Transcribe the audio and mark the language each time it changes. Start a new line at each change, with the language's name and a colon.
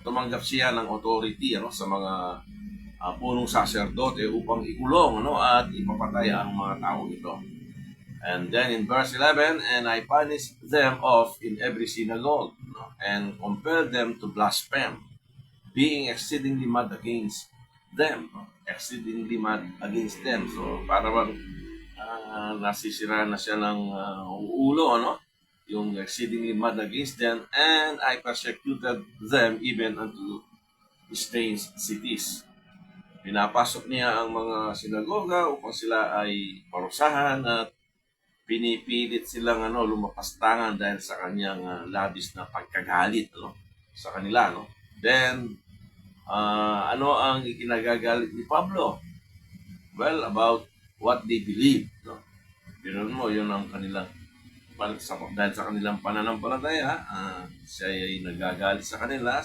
Filipino: Tumanggap siya ng authority, ano, sa mga punong saserdote upang ikulong, ano, at ipapatay ang mga tao ito.
English: And then in verse 11, and I punished them off in every synagogue, no, and compelled them to blaspheme, being exceedingly mad against them, no? Exceedingly mad against them.
Filipino: So para bang nasisira na siya ng ulo, ano?
English: Yung exceedingly mad against them, and I persecuted them even unto strange cities.
Filipino: Pinapasok niya ang mga sinagoga upang sila ay parusahan at pinipilit silang lumapastangan dahil sa kanyang labis na pagkagalit, no, sa kanila, no. Then ano ang ikinagagalit ni Pablo?
English: Well, about what they believe, no.
Filipino: Pero mo, yun ang kanilang dahil sa kanilang pananampalataya, siya ay nagagalit sa kanila.